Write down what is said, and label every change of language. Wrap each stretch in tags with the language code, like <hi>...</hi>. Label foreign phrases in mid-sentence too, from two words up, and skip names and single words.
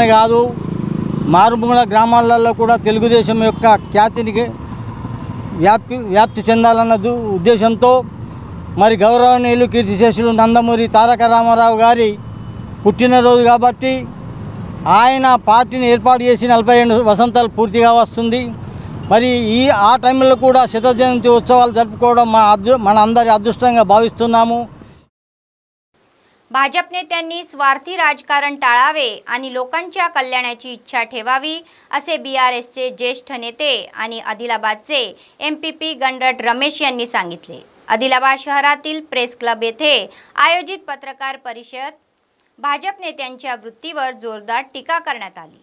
<te>కాదు మారుమూల గ్రామాలలో కూడా తెలుగుదేశం యొక్క ఖ్యాతిని వ్యాప్తి చెందాలన్న ఉద్దేశంతో మరి గౌరవనీయులు కీర్తిశేషులు నందమూరి తారక రామారావు గారి పుట్టినరోజు కాబట్టి ఆయన పార్టీని ఏర్పాటు చేసి 42 వసంతాలు పూర్తిగా వస్తుంది. మరి ఆ టైంలో కూడా శత జయంతి ఉత్సవాలు జరుపుకోవడం మన అందరి అదృష్టంగా భావిస్తున్నాము.</te> <mr>भाजप नेत्यांनी स्वार्थी राजकारण टाळावे आणि लोकांच्या कल्याणाची इच्छा ठेवावी असे BRSचे ज्येष्ठ नेते आणि आदिलाबादचे MPP गणरट रमेश यांनी सांगितले. आदिलाबाद शहरातील प्रेस क्लब येथे आयोजित पत्रकार परिषद भाजप नेत्यांच्या वृत्तीवर जोरदार टीका करण्यात आली.</mr>